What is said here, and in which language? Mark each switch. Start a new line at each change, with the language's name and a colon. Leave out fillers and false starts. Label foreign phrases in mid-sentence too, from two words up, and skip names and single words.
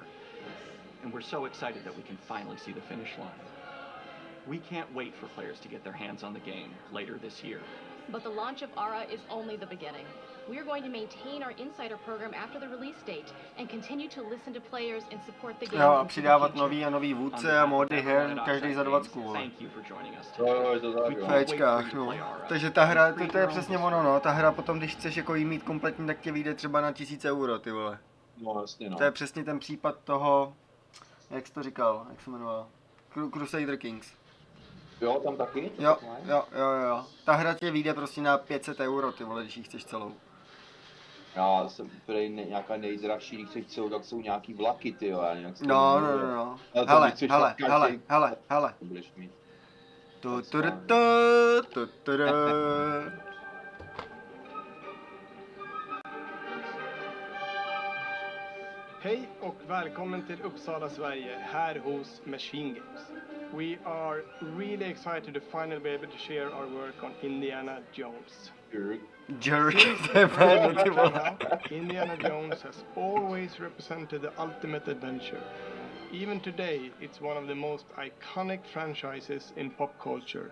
English: And we're so excited that we can finally see the finish line. We can't wait for players to get their hands on the game later this year. But the launch of ARA is only the beginning. We are going to maintain our insider program after the release date and continue to listen to players and support the game.
Czech: Jo, a přidávat nový a nový vůdce a módy her, každý za 20 kůl. V Fčkách, no. Takže ta hra, to je přesně ono, no. Ta hra potom, když chceš jako jí mít kompletní, tak tě vyjde třeba na 1000 euro, ty vole. No, jasně, no. To je přesně ten případ toho, jak jsi to říkal, jak se jmenoval? Crusader Kings. Jo, tam taky? Jo. Ta hra tě vyjde prostě na 500 euro, ty vole, když ji chceš celou. Já jsem úplně nějaká nejdražší, když chceš celou, tak jsou nějaký vlaky, ty jo. No. Hele. Budeš mít.
Swedish: Hej och välkommen till Uppsala, Sverige, här hos Machine Games.
English: We are really excited to finally be able to share our work on Indiana Jones. Jerk. Indiana Jones has always represented the ultimate adventure. Even today, it's one of the most iconic franchises in pop culture.